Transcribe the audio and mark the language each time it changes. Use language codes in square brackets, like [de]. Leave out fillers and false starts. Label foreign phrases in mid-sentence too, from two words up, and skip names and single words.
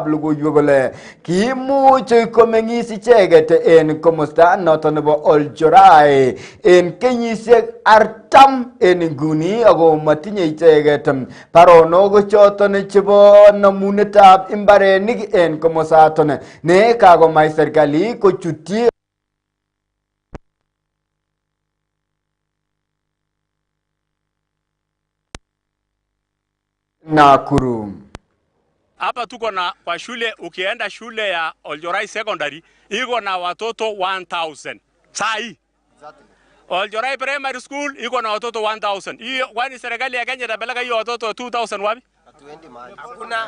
[kln] logoiwek kole kiimuch komeng'is icheket en komosta noton nebo Olchorai en kenyisiek 40 en nguni ako matinye icheket baronok choton chebo namunetab imbarenik en komosaton ne kakomach serikali kochutyi Nakuru. [sw] Hapa tuko na kwa shule, ukienda shule ya Olchorai Secondary iko na watoto 1000. Saa hii Olchorai Primary School iko na watoto 1000. Hiyo kwani serikali ya Kenya itapeleka hiyo watoto 2000 wapi? Hakuna.